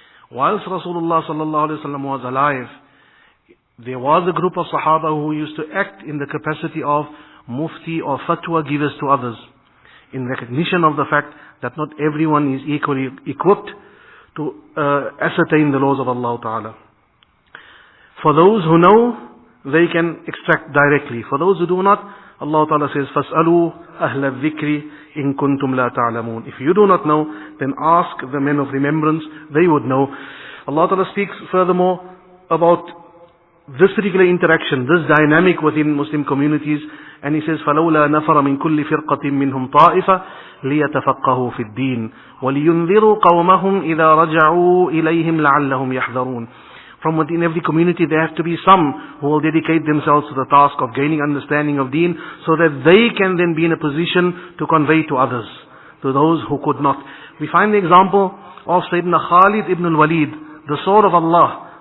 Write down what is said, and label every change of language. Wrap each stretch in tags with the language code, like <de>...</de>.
<en>Whilst Rasulullah sallallahu alaihi wasallam was alive, there was a group of Sahaba who used to act in the capacity of Mufti or Fatwa givers to others, in recognition of the fact that not everyone is equally equipped to ascertain the laws of Allah Ta'ala. For those who know, they can extract directly. For those who do not, Allah Ta'ala says,</en> <ar>فَاسْأَلُوا أَهْلَ الذِّكْرِ إِن كُنْتُمْ لَا تَعْلَمُونَ.</ar> <en>If you do not know, then ask the men of remembrance, they would know. Allah Ta'ala speaks furthermore about this particular interaction, this dynamic within Muslim communities, and He says,</en> <ar>فَلَوْلَا نَفَرَ مِن كُلِّ فِرْقَةٍ مِّنْهُمْ طَائِفَةٌ لِيَتَفَقَّهُوا فِي الدِّينِ وَلِيُنذِرُوا قَوْمَهُمْ إِذَا رَجَعُوا إِلَيْهِمْ لَعَلَّهُمْ يَحْذَرُونَ.</ar> <en>From within every community there have to be some who will dedicate themselves to the task of gaining understanding of deen, so that they can then be in a position to convey to others, to those who could not. We find the example of Sayyidina Khalid ibn al-Walid, the sword of Allah.</en>